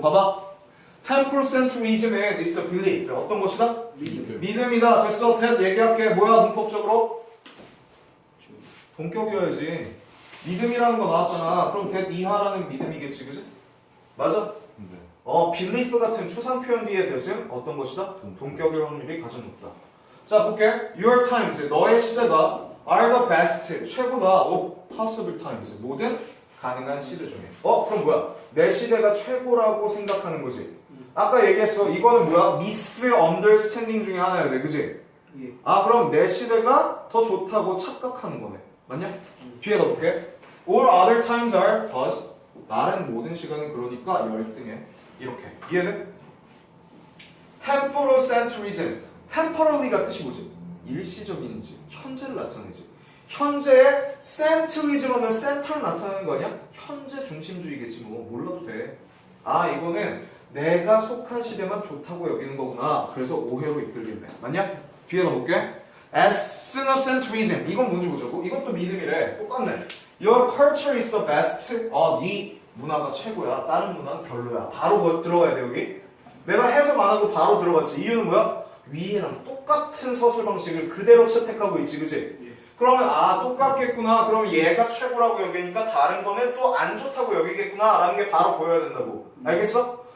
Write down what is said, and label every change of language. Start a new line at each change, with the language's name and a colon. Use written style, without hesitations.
Korean: 봐봐. temporocentrism은
English: is the belief.
Korean: 어떤 것이다? 믿음이다. 됐어. 됐 얘기할게. 뭐야 문법적으로? 동격이어야지. 믿음이라는 거 나왔잖아. 그럼 that 이하라는 믿음이겠지, 그지? 맞아? 네. belief 같은 추상 표현 뒤에 that은 어떤 것이다? 동격일 확률이 가장 높다. 자, 볼게.
English: Your times,
Korean: 너의 시대가
English: are the best,
Korean: 최고다.
English: of possible times,
Korean: 모든 가능한 시대 중에. 그럼 뭐야? 내 시대가 최고라고 생각하는 거지. 아까 얘기했어. 이거는 뭐야? misunderstanding 중에 하나야 돼, 그지? 예. 그럼 내 시대가 더 좋다고 착각하는 거네. 맞냐? 뒤에 넣어볼게.
English: All other times are thus.
Korean: 다른 모든 시간은 그러니까 열등해. 이렇게. 이해돼? temporocentrism. temporally가 뜻이 뭐지? 일시적인지, 현재를 나타내지. 현재의 centrism 하면 center를 나타내는 거 아니야? 현재 중심주의겠지 뭐. 몰라도 돼. 이거는 내가 속한 시대만 좋다고 여기는 거구나. 그래서 오해로 이끌린대. 맞냐? 뒤에 넣어볼게. ethnocentrism. 이건 뭔지 보자고. 이것도 믿음이래. 똑같네.
English: Your culture is the best.
Korean: 네 문화가 최고야. 다른 문화는 별로야. 바로 들어가야 돼 여기. 내가 해석 안 하고 바로 들어갔지. 이유는 뭐야? 위에랑 똑같은 서술 방식을 그대로 채택하고 있지, 그치? 그러면 똑같겠구나. 그럼 얘가 최고라고 여기니까 다른 거는 또 안 좋다고 여기겠구나 라는 게 바로 보여야 된다고. 알겠어?